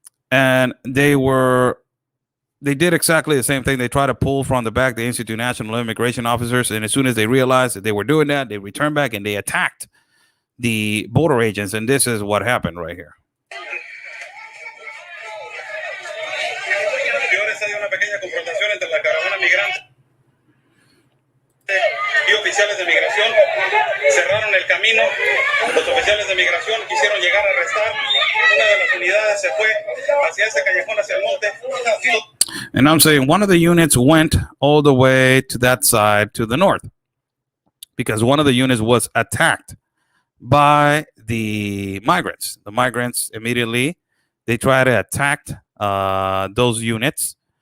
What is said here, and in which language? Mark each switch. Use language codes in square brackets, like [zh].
[en] And they did exactly the same thing. They tried to pull from the back the Institute National Immigration officers. And as soon as they realized that they were doing that, they returned back and they attacked the border agents. And this is what happened right here. [es] Hay una pequeña confrontación entre la caravana migrante y oficiales de migración. Se cerraron el camino. Los oficiales de migración quisieron llegar a arrestar. Una de las unidades se fue hacia ese callejón, hacia el monte. [en] And I'm saying one of the units went all the way to that side to the north because one of the units was attacked by the migrants. The migrants immediately, they tried to attack those units.